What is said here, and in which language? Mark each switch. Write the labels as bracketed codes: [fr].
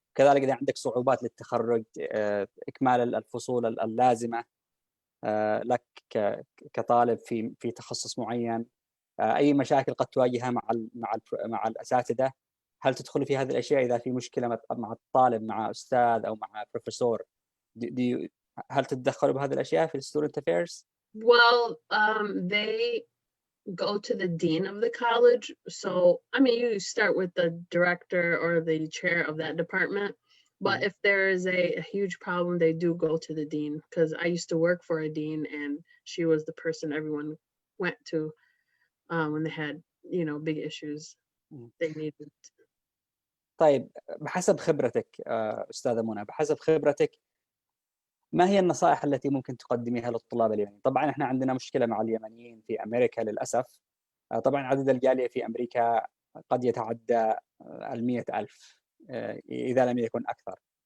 [ar] كذلك اذا عندك صعوبات للتخرج، اكمال الفصول اللازمه لك كطالب في تخصص معين، اي مشاكل قد تواجهها مع الاساتذه، هل تدخل في هذه الاشياء؟ اذا في مشكله مع الطالب مع استاذ او مع بروفيسور، هل تتدخلوا بهذه الاشياء في student affairs؟ [en] Well, they go to the dean of the college. So, I mean, you start with the director or the chair of that department. But if there is a huge problem, they do go to the dean, because I used to work for a dean and she was the person everyone went to when they had, big issues they needed. [ar] طيب، بحسب خبرتك أستاذة منى، بحسب خبرتك ما هي النصائح التي ممكن تقدميها للطلاب اليمنيين؟ طبعا احنا عندنا مشكلة مع اليمنيين في أمريكا للأسف. طبعا عدد الجالية في أمريكا قد يتعدى 100,000 إذا لم يكن أكثر.